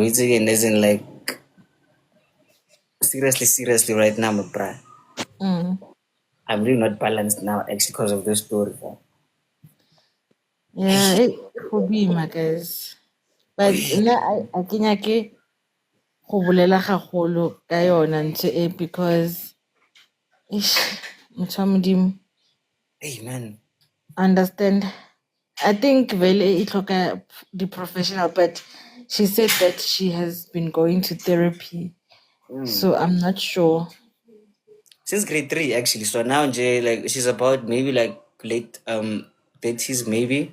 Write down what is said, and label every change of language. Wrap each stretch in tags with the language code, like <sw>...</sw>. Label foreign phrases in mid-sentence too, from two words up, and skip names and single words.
<en>It's again, isn't like seriously, right now, my bro. I'm really not balanced now, actually, because of this story. Yeah, it could be, my guys. But I think</en> <tn>go bolela gagolo ka yona ntse e because motho wa Modimo,</tn> <en>Hey, man. understand. I think</en> <tn>vele e tlhoka</tn> <en>the professional, but she said that she has been going to therapy. So I'm not sure. Since grade 3, actually. So now, like, she's about maybe like late 30s, maybe.</en>